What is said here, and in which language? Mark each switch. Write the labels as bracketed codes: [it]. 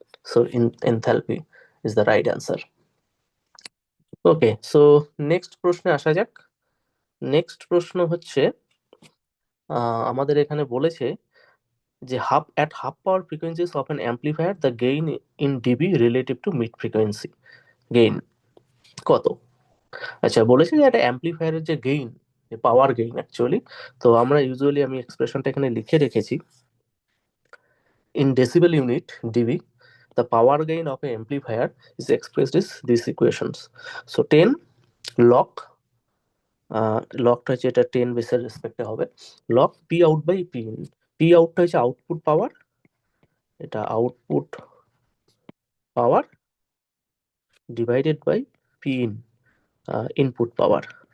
[en] So in enthalpy is the right answer. [bn] Okay, so next প্রশ্নে আসা যাক। Next প্রশ্ন হচ্ছে, আমাদের এখানে বলেছে যে [en] half power frequencies of an amplifier the gain in dB relative to mid frequency gain [bn] কত। আচ্ছা, বলেছে যে একটা অ্যাম্পলিফায়ারের যে গেইন, যে পাওয়ার গেইন অ্যাকচুয়ালি, তো আমরা ইউজুয়ালি আমি এক্সপ্রেশনটা এখানে লিখে রেখেছি [en] in decibel unit dB. The power gain of an amplifier is expressed as these equations. [bn] So 10 log, লগটা হচ্ছে এটা 10 বেসের রেসপেক্টে হবে, log P out by P in. P আউটটা হচ্ছে আউটপুট পাওয়ার, এটা output power divided by P in, input power.